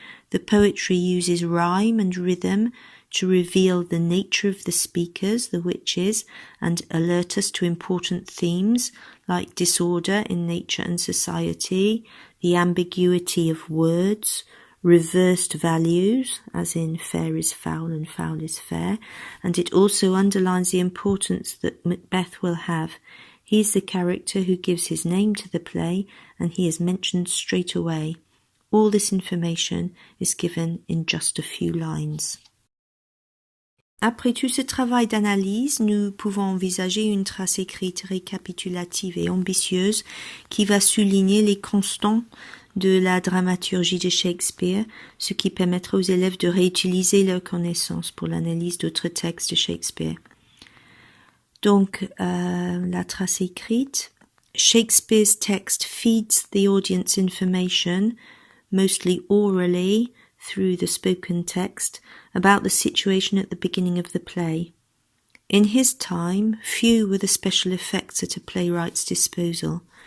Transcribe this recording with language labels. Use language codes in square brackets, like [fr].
[en] The poetry uses rhyme and rhythm to reveal the nature of the speakers, the witches, and alert us to important themes like disorder in nature and society, the ambiguity of words, reversed values, as in fair is foul and foul is fair, and it also underlines the importance that Macbeth will have. He is the character who gives his name to the play, and he is mentioned straight away. All this information is given in just a few lines. [fr] Après tout ce travail d'analyse, nous pouvons envisager une trace écrite récapitulative et ambitieuse qui va souligner les constants de la dramaturgie de Shakespeare, ce qui permettra aux élèves de réutiliser leurs connaissances pour l'analyse d'autres textes de Shakespeare. Donc, la trace écrite. [en] Shakespeare's text feeds the audience information, mostly orally, through the spoken text, about the situation at the beginning of the play. In his time, few were the special effects at a playwright's disposal.